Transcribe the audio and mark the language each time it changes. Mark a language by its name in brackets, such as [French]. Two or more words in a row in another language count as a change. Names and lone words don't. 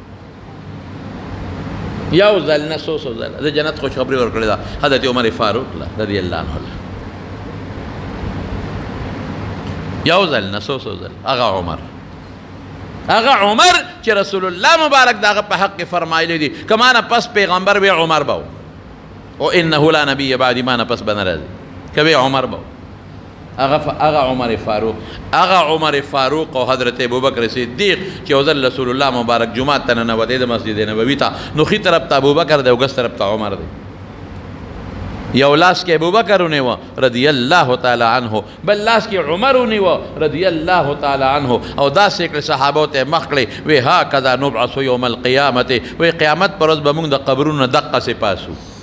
[Pashto] یو ځل نه څو ځله د جنت خوشخبري ورکړې ده حضرت عمر فاروق [Arabic] رضی الله عنه [Pashto] یو ځل نه څو ځله هغه عمر چې رسول الله مبارک دغه په حق فرمایلی دي که ما نه پس پیغمبر وی عمر به و [Arabic] انه لا نبی بعدی [Pashto] ما نه پس به نه راځي که وی عمر به هغه عمر فاروق او حضرت ابوبکر صدیق چې یو ځل رسول الله مبارک جومات ته ننوتی د مسجد نبوي ته نو ښي طرف ته ابوبکر دی او ګس طرف ته عمر دی یو لاس کې ابوبکر ونیوه [Arabic] رضی الله تعالی عنه [Pashto] بل لاس کې عمر ونیوه [Arabic] رضی الله تعالی عنه [Pashto] او داسې کړې صحابو ته مخ کړې وی [Arabic] هکذا نبعث یوم القیامت [Pashto] وی قیامت پر ورځ به موږ د قبرونو دقسې پاسو